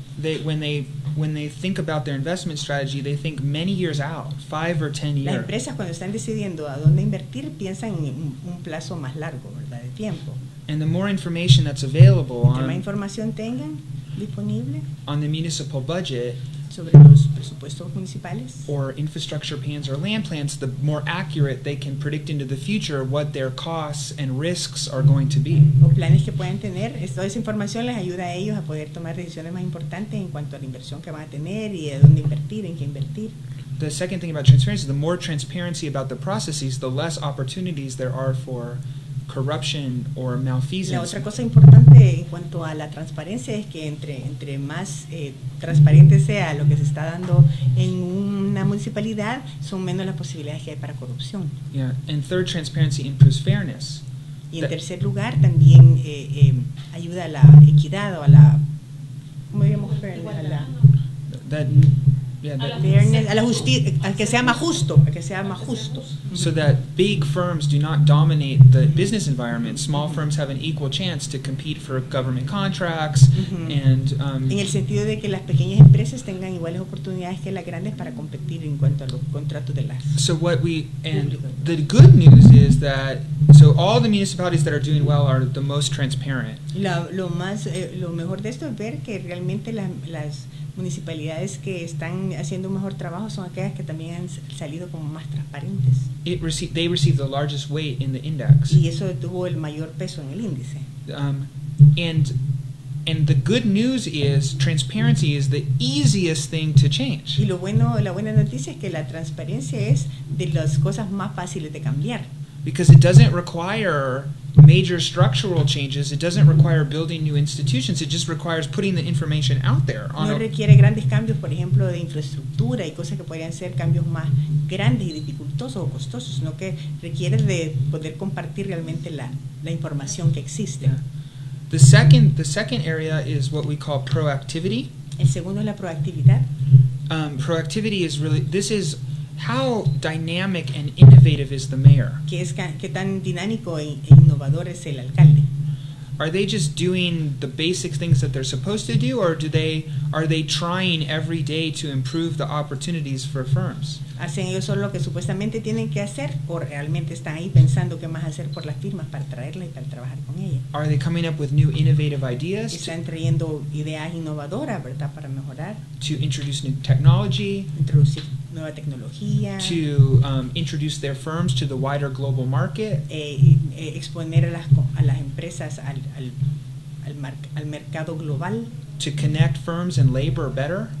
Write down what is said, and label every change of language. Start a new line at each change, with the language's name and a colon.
English: when they think about their investment strategy, they think many years out, 5 or 10
Spanish: Las
English: years.
Spanish: empresas cuando están decidiendo a dónde invertir piensan en un plazo más largo, ¿verdad? De tiempo.
English: And the more information that's available
Spanish: Entre más información tengan disponible
English: on the municipal budget
Spanish: sobre los presupuestos municipales
English: or infrastructure plans or land plans, the more accurate they can predict into the future what their costs and risks are going to be.
Spanish: o planes que puedan tener, toda esa información les ayuda a ellos a poder tomar decisiones más importantes en cuanto a la inversión que van a tener y de dónde invertir, en qué invertir.
English: The second thing about transparency, the more transparency about the processes, the less opportunities there are for corruption or
Spanish: La
English: malfeasance.
Spanish: otra cosa importante en cuanto a la transparencia es que entre más transparente sea lo que se está dando en una municipalidad, son menos las posibilidades que hay para corrupción.
English: Yeah. And third, transparency improves fairness.
Spanish: Y en tercer lugar, también ayuda a la equidad o a la, ¿cómo diríamos? A la
English: That, yeah, that,
Spanish: fairness, a la justicia, a que sea más justo, a que sea más justo.
English: so that big firms do not dominate the business environment. Small firms have an equal chance to compete for government contracts and
Spanish: En el sentido de que las pequeñas empresas tengan iguales oportunidades que las grandes para competir en cuanto a los contratos de las.
English: so what we and the good news is that so all the municipalities that are doing well are the most transparent.
Spanish: Lo mejor de esto es ver que realmente las municipalidades que están haciendo un mejor trabajo son aquellas que también han salido como más transparentes.
English: They receive the largest weight in the index.
Spanish: Y eso tuvo el mayor peso en el índice.
English: And the good news is transparency is the easiest thing to change.
Spanish: Y la buena noticia es que la transparencia es de las cosas más fáciles de cambiar.
English: Because it doesn't require major structural changes. It doesn't require building new institutions. It just requires putting the information out there.
Spanish: No requiere grandes cambios, por ejemplo, de infraestructura y cosas que podrían ser cambios más grandes y dificultosos o costosos, sino que requiere de poder compartir realmente la información que existe.
English: Yeah. The second area is what we call proactivity.
Spanish: El segundo es la proactividad.
English: Proactivity is really, this is how dynamic and innovative is the mayor?
Spanish: Qué tan dinámico e innovador es el alcalde.
English: Are they just doing the basic things that they're supposed to do, or are they trying every day to improve the opportunities for firms?
Spanish: ¿Hacen ellos solo lo que supuestamente tienen que hacer o realmente están ahí pensando qué más hacer por las firmas para traerlas y para trabajar con ellas?
English: Are they coming up with new innovative ideas
Spanish: Están trayendo ideas innovadoras, ¿verdad? Para mejorar,
English: to introduce new technology,
Spanish: introducir nueva tecnología,
English: to introduce their firms to the wider global market,
Spanish: exponer a las empresas al mercado global,
English: to connect firms and labor better,